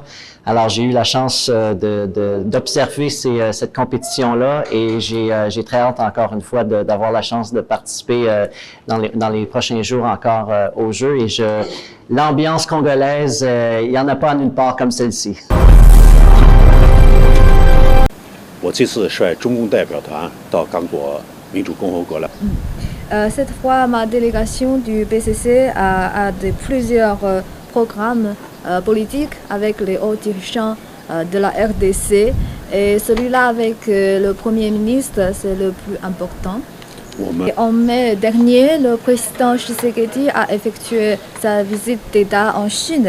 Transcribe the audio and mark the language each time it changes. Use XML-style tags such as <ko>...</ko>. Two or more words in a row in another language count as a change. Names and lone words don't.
<fr>Alors j'ai eu la chance d'observer cette compétition-là et j'ai très hâte encore une fois d'avoir la chance de participer dans les prochains jours encore aux Jeux. Et l'ambiance congolaise, il n'y en a pas nulle part comme celle-ci.</fr> <zh>我这次率中共代表团到刚果民主共和国了。</zh> <fr>Cette fois, ma délégation du PCC a plusieurs programmes politiques avec les hauts dirigeants de la RDC et celui-là avec le Premier ministre, c'est le plus important. Et en mai dernier, le président Tshisekedi a effectué sa visite d'État en Chine.</fr>